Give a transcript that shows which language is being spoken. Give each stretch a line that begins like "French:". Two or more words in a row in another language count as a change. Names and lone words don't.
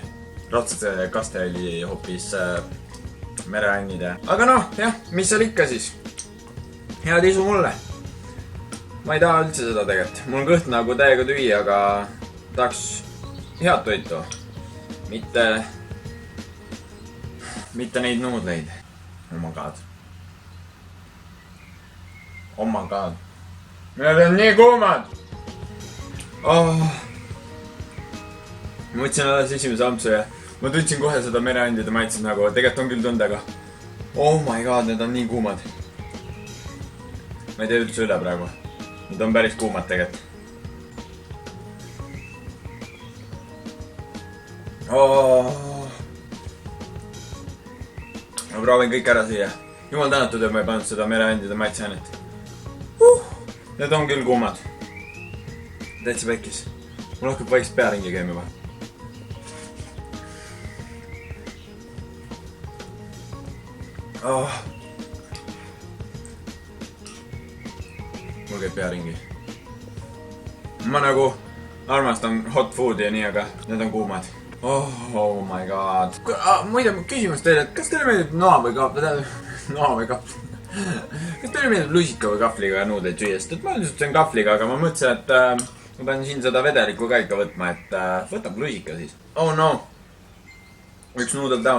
Estonian: Raudselt see kaste oli hoopis mereannide. Aga noh, jah, mis seal ikka siis? Head isu mulle. Ma ei taha üldse seda tegelikult. Mul on kõht nagu täiega tühi, aga tahaks head toitu. Mitte neid nuudleid.
English: Oh my god. Oh my god.
Estonian: Need on nii kuumad. Oh. Ma võtsin alles esimese ampsu ja ma tundsin kohe seda mereandide maitset nagu, tegelikult on küll tundega.
English: Oh my god,
Estonian: need on nii kuumad. Ma ei tee üldse üle praegu. Need on päris kuumad tegelikult. Oh. Ma proovin kõik ära siia. Jumal tänatud, et ma ei pannud seda mereandide maitseainet. Need on küll kuumad. Täitsa pekkis. Mul hakkab vaikselt pearingi käima või. Oh. Mul käib pearingi. Ma nagu armastan
English: hot foodi
Estonian: ja nii, aga need on kuumad.
English: Oh my god.
Estonian: Muide, küsimus teile, et kas teile meeldib noa või kahvli? Noa või kahvli? Kas teile meeldib lusika või kahvliga nuudleid süüa? Sest et ma üldiselt söön kahvliga, aga ma mõtlesin, et ma pean siin seda vedelikku ka ikka võtma, et võtab lusika siis.
English: Oh no.
Estonian: Üks nuudel down.